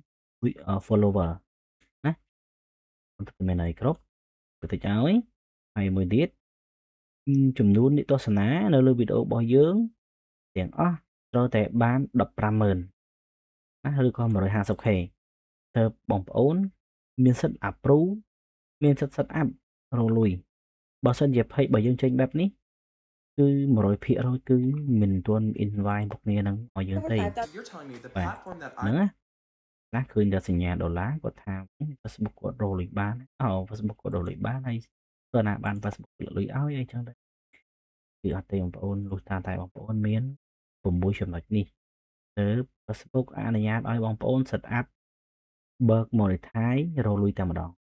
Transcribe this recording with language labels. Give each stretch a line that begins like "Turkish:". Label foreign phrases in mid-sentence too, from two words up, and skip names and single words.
Khmer: follower ណាមិនមែនឲ្យគ្រប់ទៅតិចឲ្យហើយមួយទៀតចំនួននិទស្សនានៅលើវីដេអូរបស់យើងទាំងអស់ត្រូវតែបាន150,000ណាឬក៏ 150k ទើបបងប្អូនមានសិទ្ធិ approve មានសិទ្ធិ
English: set up
Khmer: រកលុយបើសិនជា page របស់យើងចេញបែបនេះគឺ100%គឺមិនទាន់ invite មុខងារហ្នឹងឲ្យយើងទេ
English: You're telling me the
Khmer: បាទ
English: platform that
Khmer: ហ្នឹងណាខ្លះឃើញតែសញ្ញាដុល្លារគាត់ថា Facebook គាត់រកលុយបានFacebook គាត់រកលុយបានហើយតើណាបាន Facebook លុយឲ្យអីចឹងទៅគឺអត់ទេបងប្អូនលុះតាមតែបងប្អូនមាន6ចំណុចនេះទើប Facebook អនុញ្ញាតឲ្យបងប្អូន
English: set up
Khmer: បើក monetize រកលុយតែម្ដង